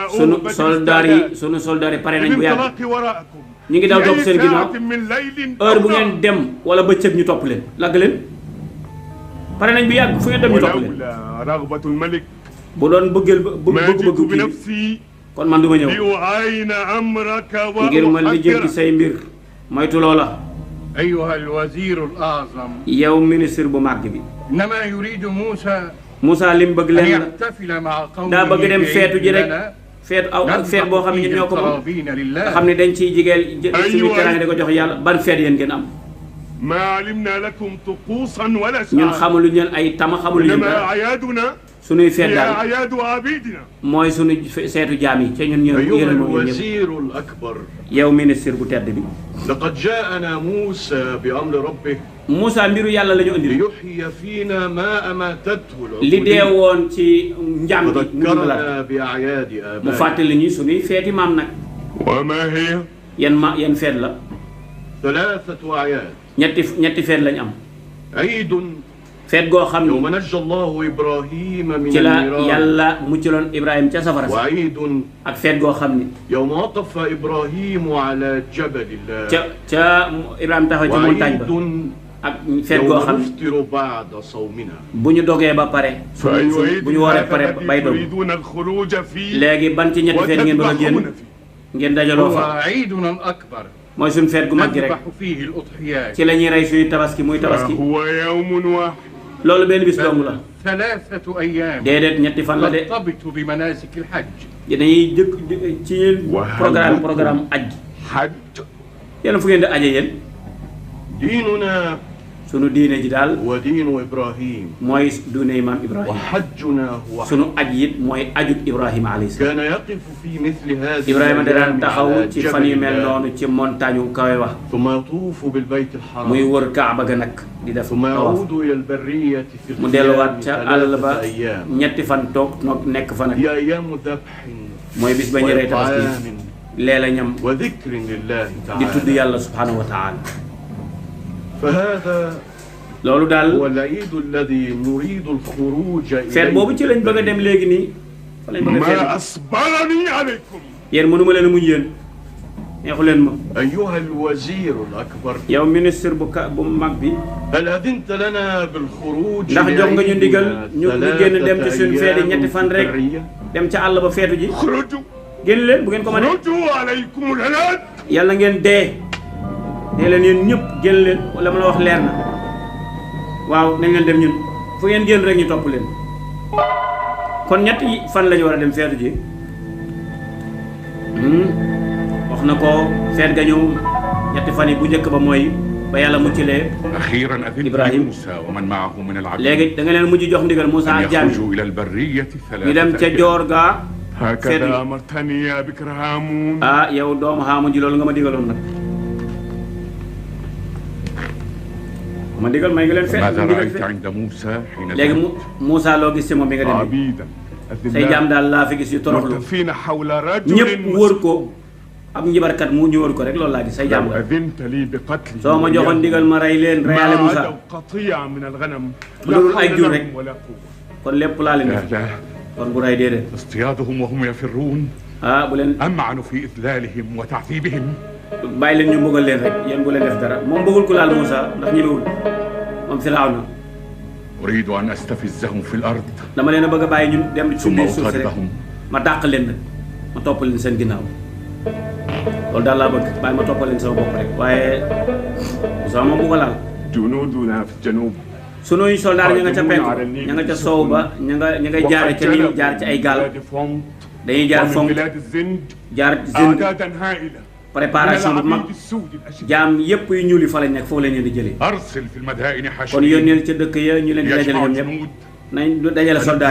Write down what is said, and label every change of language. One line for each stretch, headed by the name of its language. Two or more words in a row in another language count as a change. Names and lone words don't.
Wolof: sunu soldaar yi pare nañ bu yàgg ñu ngi daw topp seen ginnaaw heure bu ngeen dem wala bëccëg ñu topp leen lagg leen pare nañ bu yàgg fu ngeen dem ñu topp leen
Arabic: رغبة الملك
Wolof: bu doon bëgg
Arabic: بنفسي
Wolof: kon man du ma ñëw ngir ma lijjanti say mbir moytu loola
Arabic: أيها الوزير الأعظم
Wolof: yow ministre bu màgg bi
Arabic: إنما يريد موسى
Wolof: Moussa li mu bëgg
Arabic: أن
Wolof: leen la
Arabic: يحتفل مع قومه
Wolof: daa bëgg dem feetu ji rek feetu aw ak feet boo xam ne ñun ñoo ko moom nga xam ne dañ ciy jigeel suñu teraanga di ko jox yàlla ban feet yéen ngeen am
Arabic: ما علمنا لكم طقوسا ولا
Wolof: ñun xamaluñ leen ay tama xamaluñ leen dara
Arabic: أعيادنا
Wolof: suñuy feet
Arabic: هي
Wolof: daal
Arabic: أعياد عبيدنا
Wolof: mooy suñu seetu jaam yi ca ñun ñoo
Arabic: أيها
Wolof: yéen moom ñëpp
Arabic: الوزير الأكبر
Wolof: yow ministre bu tedd bi
Arabic: لقد جاءنا موسى بأمر ربه
Wolof: Moussa mbiru yàlla la ñu andi
Arabic: ليحيي فينا ما أماتته
Wolof: li dee
Arabic: العقول
Wolof: woon ci njaam bi mu
Arabic: وذكرنا بأعياد
Wolof: mu
Arabic: آبائنا
Wolof: fàttali ñu suñuy feeti maam nag
Arabic: وما هي
Wolof: yan feet la
Arabic: 3 أعياد
Wolof: ñetti feet lañ am
Arabic: عيد
Wolof: feet goo xam
Arabic: يوم
Wolof: ni
Arabic: نجى الله إبراهيم من
Wolof: ci la
Arabic: النيران
Wolof: yàlla muccaloon Ibrahima ca safara sa
Arabic: وعيد
Wolof: ak feet goo xam ni
Arabic: يوم وقف إبراهيم على جبل الله
Wolof: ca Ibrahima taxaw ci montagne ba
Arabic: وعيد
Wolof: ak feet goo
Arabic: يوم
Wolof: xam ni
Arabic: نفطر بعد صومنا
Wolof: bu ñu dogee ba pare
Arabic: فأي عيد
Wolof: bu ñu wooree ba pare
Arabic: الذي
Wolof: bay dog
Arabic: تريدون الخروج فيه
Wolof: léegi ban ci ñetti feet ngeen bëgg a génn
Arabic: وتذبحون فيه
Wolof: ngeen dajaloo
Arabic: هو
Wolof: fa
Arabic: عيدنا الأكبر
Wolof: mooy suñu feet gu mag gi rek
Arabic: نذبح فيه الأضحيات
Wolof: ci la ñuy rey suñu tabaski muy tabaski
Arabic: هو يوم واحد
Wolof: loolu benn bis dong la
Arabic: 3 أيام
Wolof: déedéet ñetti fan la de
Arabic: نرتبط بمناسك الحج
Wolof: dañuy jëkk ci yéen programme aj gi
Arabic: حج
Wolof: yéen fu ngeen di aje yéen
Arabic: ديننا
Wolof: sunu diine ji daal
Arabic: ودين إبراهيم
Wolof: mooy diine maam Ibrahima
Arabic: وحجنا هو
Wolof: sunu aj it mooy ajug Ibrahima
Arabic: عليه السلام كان يقف في مثل هذه
Wolof: Ibrahima da daan
Arabic: الأيام
Wolof: taxaw
Arabic: على
Wolof: ci fan yu
Arabic: جبل
Wolof: mel
Arabic: الله
Wolof: noonu ci montagne wu kawe wax
Arabic: ثم يطوف بالبيت
Wolof: muy
Arabic: الحرام
Wolof: wër Kaaba ga nag di def
Arabic: ثم
Wolof: tawaaf
Arabic: يعود إلى البرية في
Wolof: mu delluwaat
Arabic: القيام
Wolof: ca àll ba
Arabic: 3 أيام
Wolof: ñetti fan toog nekk fa nag
Arabic: هي أيام ذبح
Wolof: mooy bis ba ñu rey tabaski
Arabic: وإطعام
Wolof: leela ñam
Arabic: وذكر لله
Wolof: di tudd
Arabic: تعالى
Wolof: yàlla
Arabic: سبحانه وتعالى فهذا
Wolof: loolu daal
Arabic: هو العيد الذي نريد الخروج
Wolof: feet boobu ci lañ bëgg a dem léegi nii fa lañ bëgg a
Arabic: ما
Wolof: feet
Arabic: أصبرني عليكم
Wolof: yéen mënuma leen a muñ yéen neexu leen ma
Arabic: أيها الوزير الأكبر
Wolof: yow ministre bu mag bi
Arabic: هل أذنت لنا بالخروج
Wolof: ndax jox nga ñu ndigal ñu génn dem ci suñu feet yi
Arabic: أيام
Wolof: ñetti fan
Arabic: في
Wolof: rek
Arabic: البرية؟
Wolof: dem ca àll ba feetu ji
Arabic: خرجوا
Wolof: génn leen bu ngeen ko mënee
Arabic: خرجوا عليكم الهلاك
Wolof: yàlla ngeen dee leen yéen ñëpp génn leen wala ma la wax leer na waaw nañ leen dem ñun fu ngeen génn rek ñu topp leen kon ñetti fan lañu war a dem feetu ji wax na ko feet ga ñëw ñetti fan yi bu njëkk ba mooy ba yàlla muccilee
Arabic: أخيرا أذنت إبراهيم. لموسى ومن معه من العبيد
Wolof: léegi da nga leen mujj jox ndigal Moussa
Arabic: أن
Wolof: ak jaam
Arabic: يخرجوا إلى البرية
Wolof: ñu dem ca 3 joor ga
Arabic: هكذا أمرتني يا بكر هامون
Wolof: ah yow doomu xaamu ji loolu nga ma digaloon nag ma digal may nga leen feet
Arabic: ماذا
Wolof: ndigal
Arabic: رأيت
Wolof: feet
Arabic: عند موسى حين
Wolof: léegi
Arabic: ذهب؟
Wolof: Moussa loo gis ci moom bi nga dem
Arabic: عبيدا
Wolof: say jaam daal laa fi gis yu toroxlu
Arabic: مرتفين حول
Wolof: ñëpp
Arabic: رجل
Wolof: wër ko ab njibarkat mu ñu wër ko rek loolu laa gis say jaam
Arabic: لو
Wolof: la
Arabic: أذنت لي بقتله
Wolof: soo ma joxoon ndigal ma rey leen reyaale
Arabic: ما Moussa عدوا قطيع من الغنم
Wolof: lu dul ay jur
Arabic: لا
Wolof: rek
Arabic: حول لهم ولا قوة
Wolof: kon lépp laa leen
Arabic: لا
Wolof: def
Arabic: لا
Wolof: kon bu rey déedéet
Arabic: اصطيادهم وهم يفرون
Wolof: ah bu leen
Arabic: أمعنوا في إذلالهم وتعذيبهم
Wolof: bàyyi leen ñu mbugal leen rek yéen bu leen def dara moom bëggul ku laal Moussa ndax ñemewul moom Firawna
Arabic: أريد أن أستفزهم في الأرض
Wolof: dama leen a bëgg a bàyyi ñun dem ci
Arabic: ثم
Wolof: biir suuf si rek
Arabic: أطردهم
Wolof: ma dàq leen nag ma topp leen seen ginnaaw loolu daal laa bëgg bàyyi ma toppal leen sama bopp rek waaye Moussa moom bu ko laal
Arabic: جنودنا في الجنوب
Wolof: sunuy soldaar ña nga ca penk ña nga ca soow ba ña ngay jaare ca Nil jaar ci ay gaal dañuy jaar Fonk
Arabic: بلاد الزند
Wolof: jaar Zinde
Arabic: أعدادا هائلة
Wolof: préparation bu mag jaam yépp yu ñuul yi fa lañ nekk foofu lañ leen di jëlee
Arabic: أرسل في المدائن
Wolof: kon
Arabic: حشرين
Wolof: yónneel ca dëkk ya ñu leen di dajale ñoom ñëpp
Arabic: يجمع الجنود
Wolof: nañ dajale soldaar